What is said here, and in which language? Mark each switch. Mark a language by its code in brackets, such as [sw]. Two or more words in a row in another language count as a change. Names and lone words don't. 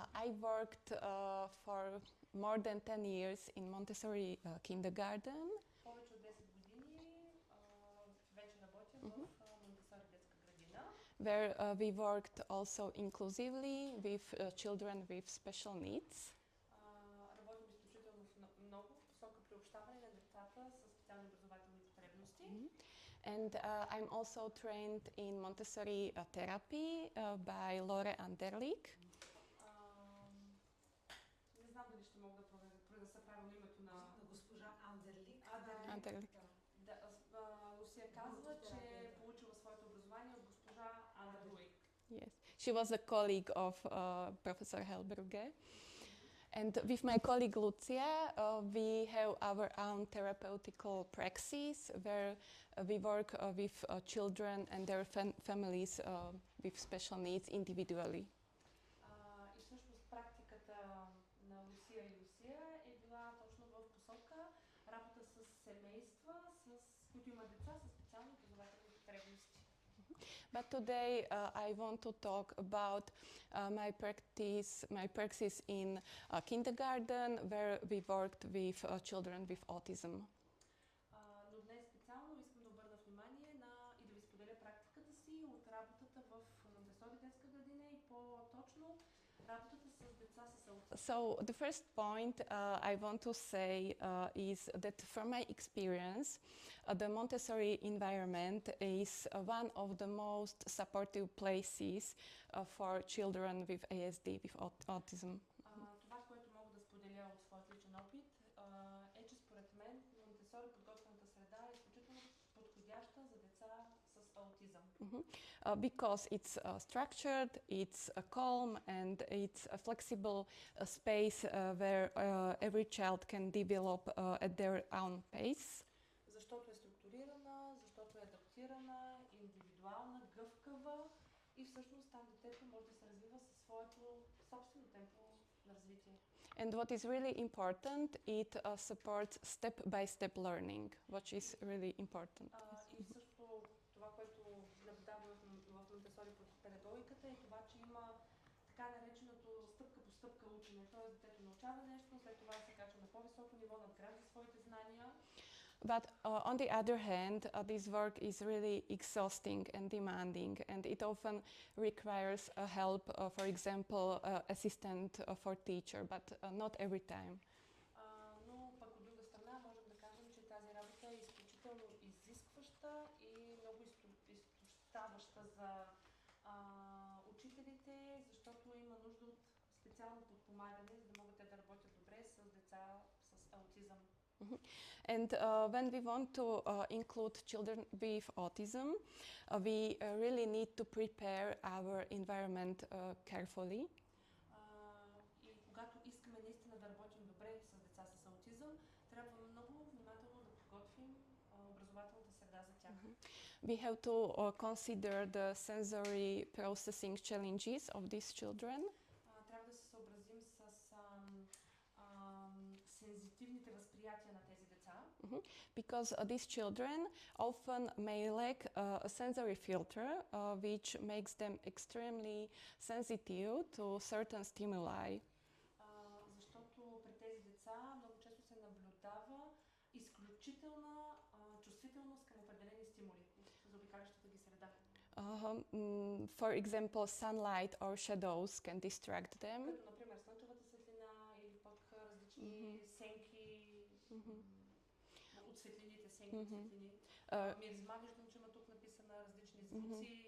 [en] I worked for more than 10 years in Montessori kindergarten. [bg] Повече от 10 години вече работя в Монтесори детска градина. [en] Where we worked also inclusively with children with special needs. [bg] Работим изключително много в посока приобщаване на децата с специални образователни потребности. [en] And I'm also trained in Montessori therapy by Lore Anderlik. [bg] Не знам дали ще мога да произнеса правилно името на госпожа Андерлик. Андерлик. Да, Лусия казва, че е получила своето образование от госпожа Андерлик. [en] Yes, she was a colleague of Professor Helberger. And with my colleague Lucia, we have our own therapeutical praxis where we work with children and their families with special needs individually. [bg] И всъщност практиката на Лусия и Лусия е била точно в посока работа с семейства, които имат деца с специални образователни потребности. [en] But today I want to talk about my practice in kindergarten, where we worked with children with autism. [bg] Но днес специално искам да обърна внимание и да ви споделя практиката си от работата в Монтесори детска градина и по-точно работата с деца с аутизъм. [en] So the first point I want to say is that from my experience, the Montessori environment is one of the most supportive places for children with ASD, with autism. [bg] Това, което мога да споделя от своят личен опит, е, че според мен Монтесори подготвената среда е изключително подходяща за деца с аутизъм. [en] Because it's structured, it's calm, and it's a flexible space where every child can develop at their own pace. [bg] Защото е структурирана, защото е адаптирана, индивидуална, гъвкава и всъщност там детето може да се развива със своето собствено темпо на развитие. [en] And what is really important, it supports step-by-step learning, which is really important. [bg] И също това, което наблюдаваме в Монтесори под педагогиката е това, че има така нареченото стъпка по стъпка учене. Т.е. детето научава нещо, след това се качва на по-високо ниво, надгражда своите знания. [en] But on the other hand, this work is really exhausting and demanding, and it often requires help, for example, assistant for teacher, but not every time. [bg] Но пък от друга страна можем да кажем, че тази работа е изключително изискваща и много изтощаваща за учителите, защото има нужда от специално подпомагане, за да могат те да работят добре с деца с аутизъм. [en] And when we want to include children with autism, we really need to prepare our environment carefully. [bg] И когато искаме наистина да работим добре с деца с аутизъм, трябва много внимателно да подготвим образователната среда за тях. [en] We have to consider the sensory processing challenges of these children. [bg] Трябва да се съобразим с сензитивните възприятия на тези деца. [en] Because these children often may lack a sensory filter which makes them extremely sensitive to certain stimuli. [bg] Защото при тези деца много често се наблюдава изключителна чувствителност към определени стимули за обикалящата ги среда. [en] For example, sunlight or shadows can distract them. [bg] Като, например, слънчевата светлина или пък различни сенки от светлините, сенки от светлини. Миризма, виждам, че има тук написана различни звуци.